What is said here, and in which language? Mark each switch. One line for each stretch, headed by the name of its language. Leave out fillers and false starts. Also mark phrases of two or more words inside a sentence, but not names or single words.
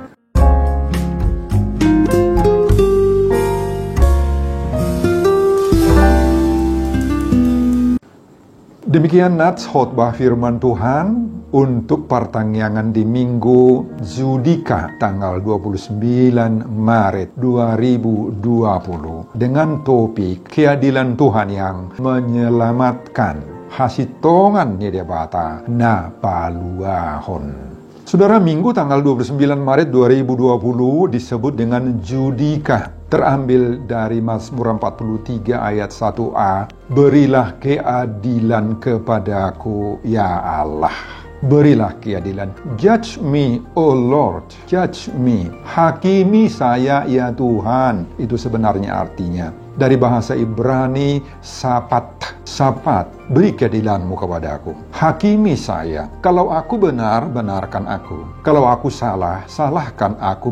Indonesian: Demikian nats khotbah firman Tuhan untuk pertanggiangan di Minggu Judika tanggal 29 Maret 2020 dengan topik keadilan Tuhan yang menyelamatkan.
Batak Toba: Hasitongan ni debata na paluahon.
Indonesian: Saudara, Minggu tanggal 29 Maret 2020 disebut dengan Judika. Terambil dari Mazmur 43 ayat 1a. Berilah keadilan kepadaku, ya Allah. Berilah keadilan.
English: Judge me, O Lord. Judge me.
Indonesian: Hakimi saya, ya Tuhan. Itu sebenarnya artinya. Dari bahasa Ibrani, sapat. Sapat, beri keadilanmu kepadaku. Hakimi saya. Kalau aku benar, benarkan aku. Kalau aku salah, salahkan aku.